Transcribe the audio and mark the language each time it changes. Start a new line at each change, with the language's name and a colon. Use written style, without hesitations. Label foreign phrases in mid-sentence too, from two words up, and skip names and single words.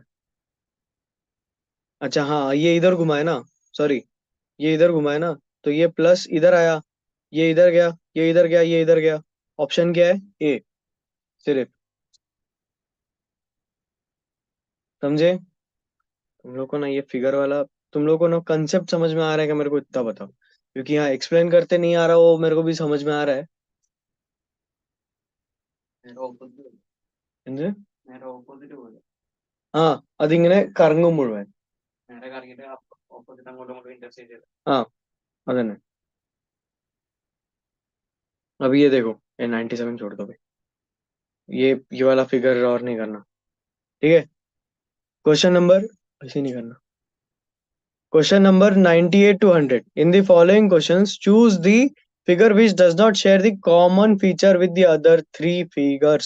Hindi: अच्छा हाँ, ये इधर घुमा है ना, सॉरी, ये इधर घुमा है ना, तो ये प्लस इधर आया, ये इधर गया, ये इधर गया, ये इधर गया। ऑप्शन क्या है? ए, सिर्फ। समझे? तुम लोग को ना ये फिगर वाला, तुम लोग को ना कंसेप्ट समझ में आ रहा है कि मेरे को इतना बताओ, क्योंकि यहाँ एक्सप्लेन करते नहीं आ रहा, वो मेरे को भी समझ में आ रहा है।
Malayalam: എന്ത്? ആ അതിങ്ങനെ കറങ്ങുമ്പോഴേ ആ അതന്നെ.
Hindi: अभी ये देखो, ये 97 छोड़ दो भाई, ये वाला फिगर और नहीं करना, ठीक है?
English: question number,
Hindi: ऐसे नहीं करना।
English: question number 98 to 100. In the following questions, choose the figure which does not share the common feature with the other three figures.